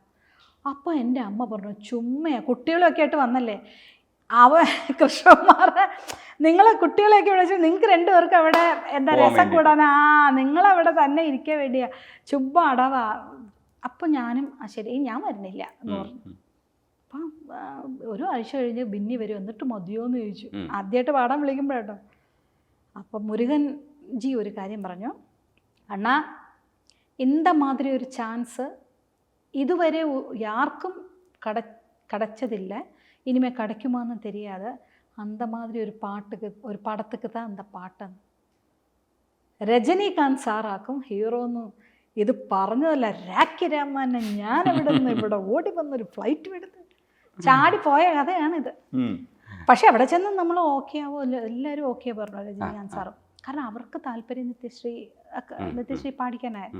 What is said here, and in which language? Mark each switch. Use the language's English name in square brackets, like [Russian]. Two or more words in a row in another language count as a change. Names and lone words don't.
[Malayalam] അപ്പോൾ എൻ്റെ അമ്മ പറഞ്ഞു, ചുമ്മയാ, കുട്ടികളൊക്കെ ആയിട്ട് വന്നല്ലേ, കൃഷ്ണകുമാർ നിങ്ങളെ കുട്ടികളെയൊക്കെ വിളിച്ചു, നിങ്ങൾക്ക് രണ്ടുപേർക്ക് അവിടെ എന്താ രസം കൂടാനാ, നിങ്ങളവിടെ തന്നെ ഇരിക്കാൻ വേണ്ടിയാ, ചുമ്മാ അടവാ. അപ്പം ഞാനും ശരി ഞാൻ വരുന്നില്ല എന്ന് പറഞ്ഞു. അപ്പം ഒരു ആഴ്ച കഴിഞ്ഞ് ബിന്നി വരും, എന്നിട്ട് മതിയോ എന്ന് ചോദിച്ചു, ആദ്യമായിട്ട് പാടാൻ വിളിക്കുമ്പോഴേട്ടോ. അപ്പം മുരുകൻ ജി ഒരു കാര്യം പറഞ്ഞു, അണ്ണാ [Tamil] இந்த மாதிரி ஒரு சான்ஸ் இதுவரை யாருக்கும் கிடைச்சதில்ல, இனிமே கிடைக்குமான்னு தெரியாது, அந்த மாதிரி ஒரு பாட்டுக்கு ஒரு படத்துக்கு தான் அந்த பாட்டுன்னு. [Malayalam] രജനീകാന്ത് സാറാക്കും ഹീറോന്ന് ഇത് പറഞ്ഞതല്ല, രാഖി രാമാനെ ഞാൻ ഇവിടെ ഓടി വന്നൊരു ഫ്ലൈറ്റ് എടുത്ത് ചാടി പോയ കഥയാണിത്. പക്ഷെ അവിടെ ചെന്ന് നമ്മൾ ഓക്കെ ആവോ, എല്ലാവരും ഓക്കെ പറഞ്ഞു രജനീകാന്ത് സാറും. കാരണം അവർക്ക് താല്പര്യം നിത്യശ്രീ പാടിക്കാനായിരുന്നു.